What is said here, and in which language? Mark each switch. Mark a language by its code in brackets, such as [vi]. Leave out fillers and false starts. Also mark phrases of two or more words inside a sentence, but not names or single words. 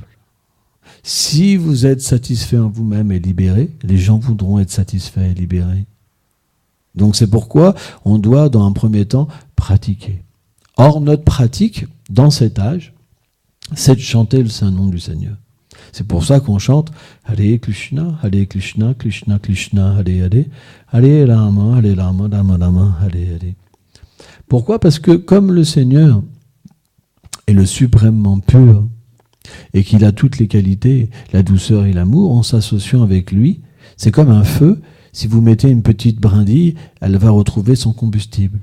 [fr] Si vous êtes satisfait en vous-même et libéré, les gens voudront être satisfaits et libérés. Donc c'est pourquoi on doit, dans un premier temps, pratiquer. Or, notre pratique, dans cet âge, c'est de chanter le saint nom du Seigneur. C'est pour ça qu'on chante [sa] Hare Krishna, Krishna, Krishna, Hare, Hare Rama, Rama Rama, Hare. [fr] Pourquoi ? Parce que comme le Seigneur est le suprêmement pur et qu'il a toutes les qualités, la douceur et l'amour, en s'associant avec lui, c'est comme un feu. Si vous mettez une petite brindille, elle va retrouver son combustible.